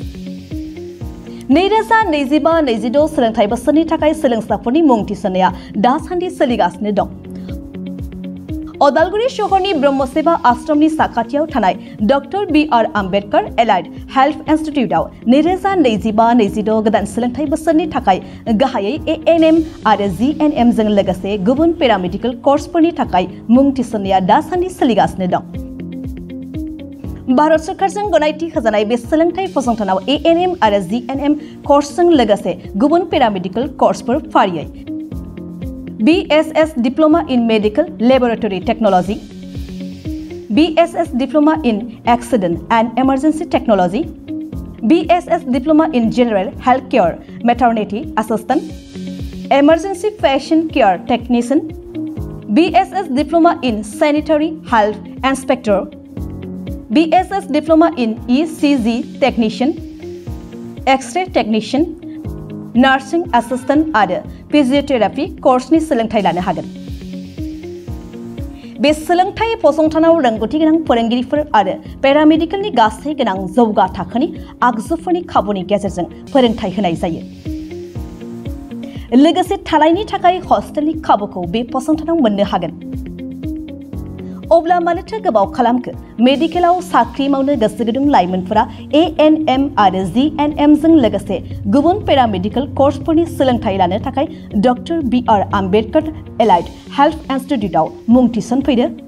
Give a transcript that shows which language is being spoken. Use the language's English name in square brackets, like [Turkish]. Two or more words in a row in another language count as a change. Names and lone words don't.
[Bodo] 2025-26 सोलोंथाइ बोसोरनि थाखाय सोलोंसाफोरनि मुं थिसननाया दासान्दि सोलिगासिनो दं अदालगुरि शहरनि ब्रह्मसेवा आश्रमनि साखाथियाव थानाय डक्टर BR आम्बेडकर एलाइड हेल्थ इन्स्टिट्यूटआव 2025-26 गोदान सोलोंथाइ बोसोरनि थाखाय गाहायै ANM आरो GNM जों लोगोसे गुबुन पेरामेडिकल कर्सफोरनि थाखाय मुं थिसननाया दासान्दि सोलिगासिनो दं भारत सरकारजों गनायथि होजानाय बे सोलोंथाइ फसंथानाव ANM आरो GNM कर्सजों लोगोसे गुबुन पेरामेडिकल कर्सफोर [English] फारियै BSS Diploma in Medical Laboratory Technology, BSS Diploma in Accident and Emergency Technology, BSS Diploma in General Healthcare Maternity Assistant, Emergency Patient Care Technician, BSS Diploma in Sanitary Health Inspector, BSS Diploma in ECG Technician, X-ray Technician, Nursing Assistant [Bodo] आरो फिजियोथेरापि कर्सनि सोलोंथाइ लानो हागोन बे सोलोंथाइ फसंथानाव रोंगौथि गोनां फोरोंगिरिफोर आरो पेरामेडिकेलनि गासै गोनां जौगा थाखोनि आगजुफोरनि खाबुनि गेजेरजों फोरोंथाइ होनाय जायो लोगोसे थानायनि थाखाय हस्टेलनि खाबुखौ बे फसंथानाव मोननो हागोन अब्ला मानोथो गोबाव खालामखो मेडिकेलाव साख्रि मावनो गोसो गुदुं लाइमोनफोरा ANM आरो GNM जों लोगोसे गुबुन पेरामेडिकल कर्सफोरनि सोलोंथाइ लानो थाखाय डक्टर BR आम्बेडकर एलाइड हेल्थ इन्स्टिट्यूटआव मुं थिसनफैदो